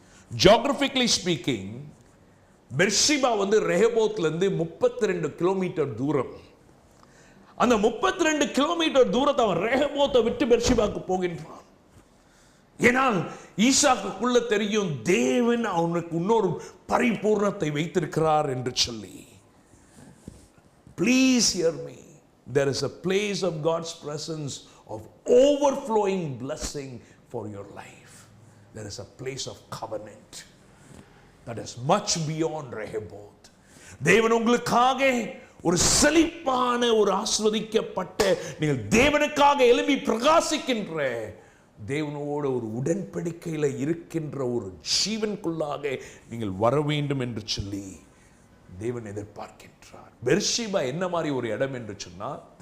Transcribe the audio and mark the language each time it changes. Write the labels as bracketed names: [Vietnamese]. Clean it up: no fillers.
[English] geographically speaking [Tamil] பெர்ஷிபா ரெஹோபோத்லேருந்து 32 kilometre தூரம். அந்த 32 kilometre தூரத்தை அவன் ரெஹோபோத்தை விட்டு பெர்ஷிபாக்கு போகின்றான். ஏனால் ஈசாக்குள்ள தெரியும் தேவன் அவனுக்கு இன்னொரு பரிபூர்ணத்தை வைத்திருக்கிறார் என்று சொல்லி. [English] Please hear me. There is a place of God's presence of overflowing blessing for your life. There is a place of covenant that is much beyond Rehoboth. [Tamil] தேவன் உங்களுக்காக ஒரு செழிப்பான ஒரு ஆசீர்வதிக்கப்பட்ட நீங்கள் தேவனுக்காக எழும்பி பிரகாசிக்கின்ற தேவனோடு ஒரு உடன்படிக்கையில் இருக்கின்ற ஒரு ஜீவனுக்குள்ளாக நீங்கள் வர வேண்டும் என்று சொல்லி தேவன் எதிர்பார்க்கின்றார். பெர்ஷிபா என்ன மாதிரி ஒரு இடம் என்று சொன்னால்,